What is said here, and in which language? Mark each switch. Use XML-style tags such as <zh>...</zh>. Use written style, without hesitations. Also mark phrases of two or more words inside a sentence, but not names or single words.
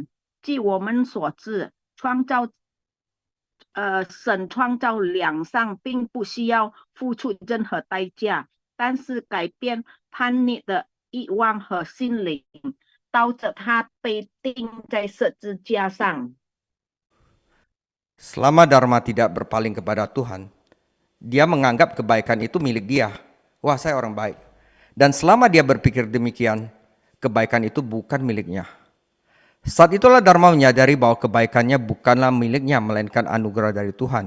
<zh>据我们所知，神创造良善并不需要付出任何代价，但是改变叛逆的欲望和心灵，导致他被钉在十字架上。</zh> <id>Selama Dharma tidak berpaling kepada Tuhan, dia menganggap kebaikan itu milik dia. Wah, saya orang baik. Dan selama dia berpikir demikian, kebaikan itu bukan miliknya. Saat itulah Dharma menyadari bahwa kebaikannya bukanlah miliknya, melainkan anugerah dari Tuhan.</id>